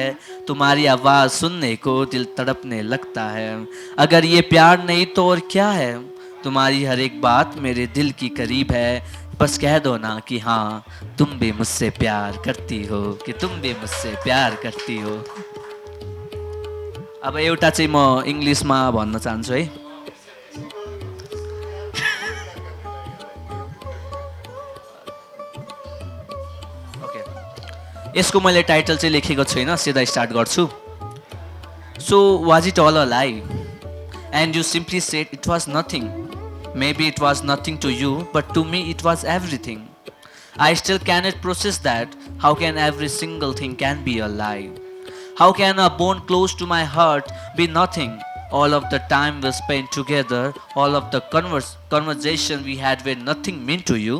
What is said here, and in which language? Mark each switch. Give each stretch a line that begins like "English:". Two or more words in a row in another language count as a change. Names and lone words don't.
Hindi: तुम्हारी आवाज़ सुनने को दिल तड़पने लगता है। अगर ये प्यार नहीं तो और क्या है। तुम्हारी हर एक बात मेरे दिल की करीब है। बस कह दो ना कि हाँ तुम भी मुझसे प्यार करती हो, कि तुम भी मुझसे प्यार करती हो।
Nepali: अब एउटा चाहिँ म इङ्ग्लिसमा भन्न चाहन्छु है। यसको मैले टाइटल चाहिँ लेखेको छैन, सिधा स्टार्ट गर्छु।
English: So was it all a lie and you simply said it was nothing. Maybe it was nothing to you, but to me it was everything. I still cannot process that. How can every single thing can be a lie? How can a bone close to my heart be nothing? All of the time we spent together, all of the conversation we had were nothing meant to you.